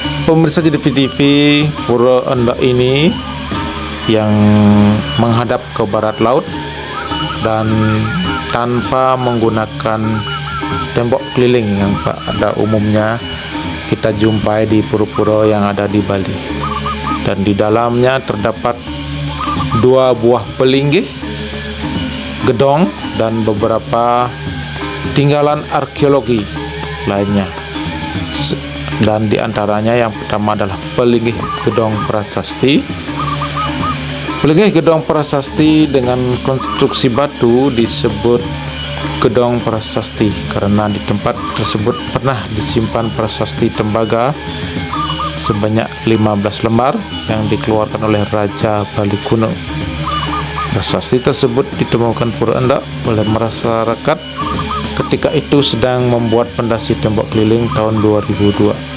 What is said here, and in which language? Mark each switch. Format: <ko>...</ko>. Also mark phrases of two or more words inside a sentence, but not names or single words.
<id>pemirsa JDP TV, pura Endak ini yang menghadap ke barat laut dan tanpa menggunakan tembok keliling yang pada umumnya kita jumpai di pura-pura yang ada di Bali. Dan di dalamnya terdapat 2 buah pelinggih, gedong, dan beberapa tinggalan arkeologi lainnya. Dan diantaranya yang pertama adalah pelinggih gedong prasasti. Pelinggih gedong prasasti dengan konstruksi batu disebut gedong prasasti karena di tempat tersebut pernah disimpan prasasti tembaga sebanyak 15 lembar yang dikeluarkan oleh Raja Bali kuno. Prasasti tersebut ditemukan Pura Endak oleh masyarakat ketika itu sedang membuat pondasi tembok keliling tahun 2002.</id>